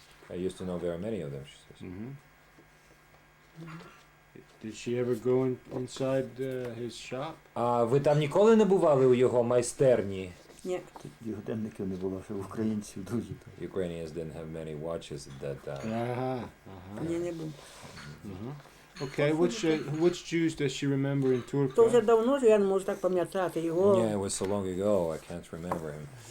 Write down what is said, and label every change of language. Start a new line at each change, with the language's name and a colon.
English: I used to know very many of them, she says. Did she ever go inside his shop?
Ukrainian: А ви там ніколи не бували у його майстерні? ні. Тоді годинників не було, що в українців дуже.
English: Ukrainians didn't have many watches at that time.
Ukrainian: Ні, не був.
English: Okay, which Jews does she remember in Turkey?
Ukrainian: То вже давно ж я не можу так пам'ятати його.
English: Yeah, it was so long ago, I can't remember him.